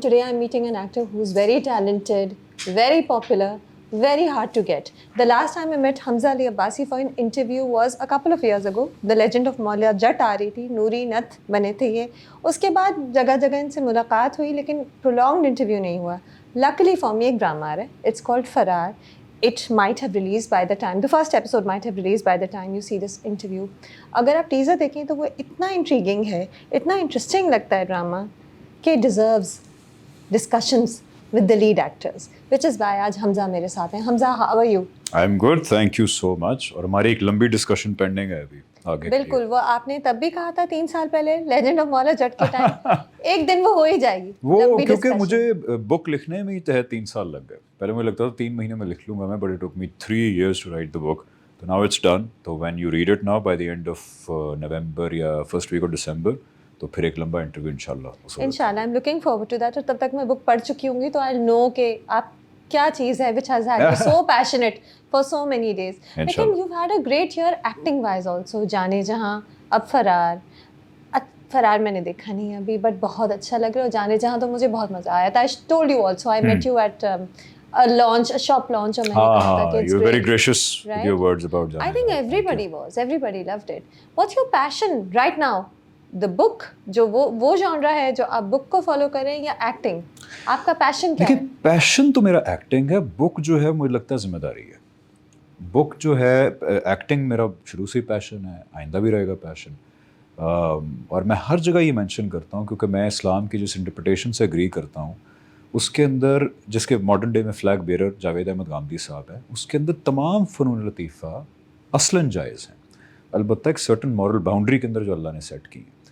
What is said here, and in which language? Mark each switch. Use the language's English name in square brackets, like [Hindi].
[English] Today I'm meeting an actor who's very talented, very popular, very hard to get. The last time I met Hamza Ali Abbasi for an interview was a couple of years ago. [Hindi] The Legend of Maulia Jatt aa rahi thi, Noori Nath bane the ye. Uske baad जगह जगह इनसे मुलाकात हुई लेकिन [English] prolonged interview [Hindi] नहीं हुआ. Luckily for me एक drama आ रहा है. [English] It's called Farar. It might have released by the time, the first episode might have released by the time you see this interview. [Hindi] अगर आप teaser देखें तो वो इतना intriguing है, इतना interesting लगता है drama कि [English] it deserves discussions with the lead actors, which is why [Hindi] आज हमजा मेरे साथ हैं. [English] Hamza, how are you? I'm good, thank you so much. [Hindi] और हमारी एक लंबी डिस्कशन पेंडिंग है अभी आगे. बिल्कुल, वो आपने तब भी कहा था 3 साल पहले लेजेंड ऑफ मौला जट के टाइम. एक दिन वो हो ही जाएगी वो, क्योंकि मुझे बुक लिखने में ही तहत 3 साल लग गए. पहले मुझे लगता था 3 महीने में लिख लूंगा मैं, [English] But it took me 3 years to write the book. So now it's done. So when you read it now by the end of November या first week of December, [Hindi] तो फिर एक लंबा इंटरव्यू इंशाल्लाह. [English] I am looking forward to that. [Hindi] और तब तक मैं बुक पढ़ चुकी होंगी तो [English] I know [Hindi] कि आप क्या चीज़ है [English] which has had you so passionate for so many days. लेकिन you've had a great year acting wise also. [Hindi] जाने जहाँ, अब फरार मैंने देखा नहीं अभी, बट बहुत अच्छा लग रहा है. जाने जहाँ तो मुझे बहुत मज़ा आया था. [English] I told you also I met you at a launch, a shop launch. [Hindi] और मैंने कहा था कि it's [English] you're great, very gracious right? with your words about Jaane. I think everybody loved it. What's your passion right now? [Hindi] The book, जो वो genre है जो आप बुक को फॉलो करें या एक्टिंग, आपका पैशन क्या है? देखिए, पैशन तो मेरा एक्टिंग है. बुक जो है मुझे लगता है जिम्मेदारी है. बुक जो है, एक्टिंग मेरा शुरू से ही पैशन है, आइंदा भी रहेगा पैशन. और मैं हर जगह ये मेंशन करता हूँ क्योंकि मैं इस्लाम की जिस इंटरप्रिटेशन से एग्री करता हूँ उसके अंदर, जिसके मॉडर्न डे में फ्लैग बेरर जावेद अहमद गामदी साहब है, उसके अंदर तमाम फ़नून लतीफ़ा असलन जायज़ हैं, अलबत्ता एक सर्टन मॉरल बाउंड्री के अंदर जो अल्लाह ने सेट की.